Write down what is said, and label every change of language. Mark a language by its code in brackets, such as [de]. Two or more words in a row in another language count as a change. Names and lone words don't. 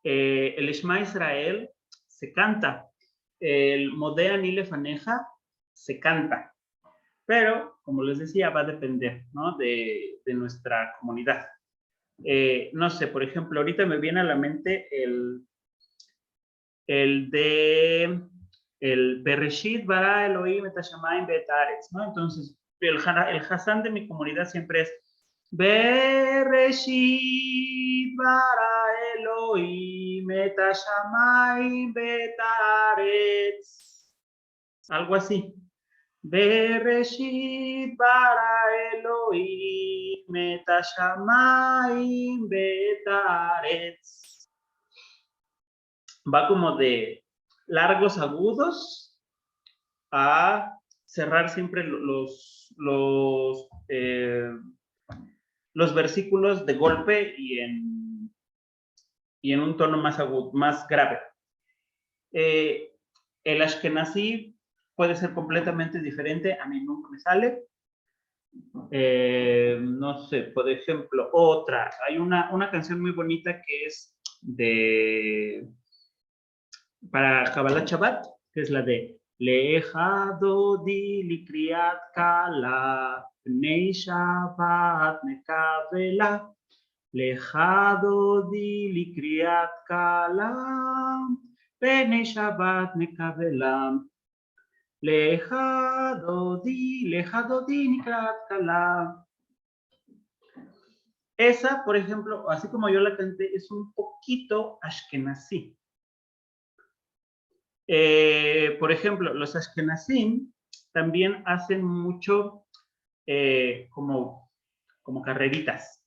[es] El Shema Israel se canta. El Modea Ni Lefaneja se canta. Pero, como les decía, va a depender, ¿no? de nuestra comunidad. No sé, por ejemplo, ahorita me viene a la mente el [he] בראשית ברא אלוהים את השמים ואת הארץ, [es] ¿no? Entonces, el Hassan de mi comunidad siempre es [he] בראשית ברא אלוהים את השמים ואת הארץ. [es] Algo así. [he] בראשית ברא אלוהים את השמים ואת הארץ. [es] Va como de largos agudos a cerrar siempre los versículos de golpe y en un tono más agudo, más grave. El Ashkenazí puede ser completamente diferente, a mí nunca me sale. No sé, por ejemplo, hay una canción muy bonita que es para Kabbalat Shabbat, que es la de [he] לכה דודי לקראת כלה פני שבת נקבלה לכה דודי לקראת כלה פני שבת נקבלה לכה דודי לקראת כלה. [es] Esa, por ejemplo, así como yo la canté, es un poquito ashkenazí. Por ejemplo, los ashkenazim también hacen mucho como carreritas.